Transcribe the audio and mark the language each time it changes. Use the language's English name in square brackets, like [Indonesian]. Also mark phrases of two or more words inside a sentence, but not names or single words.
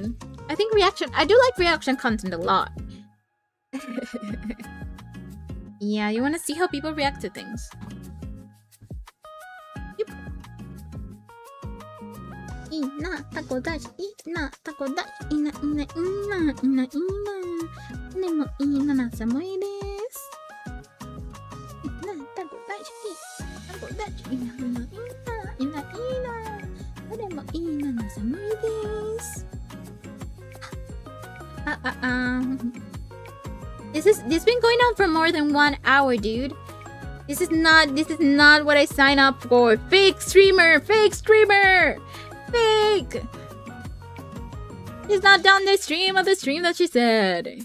[English] I do like reaction content a lot. Yeah, you want to see how people react to things. Yep. Ina, taco dash, ina, taco dash, ina. Nemo ina na samui desu. Ina, taco dash, ina. Nemo ina na samui desu. This been going on for more than 1 hour, dude. This is not what I signed up for. Fake streamer. Fake. She's not done the stream that she said.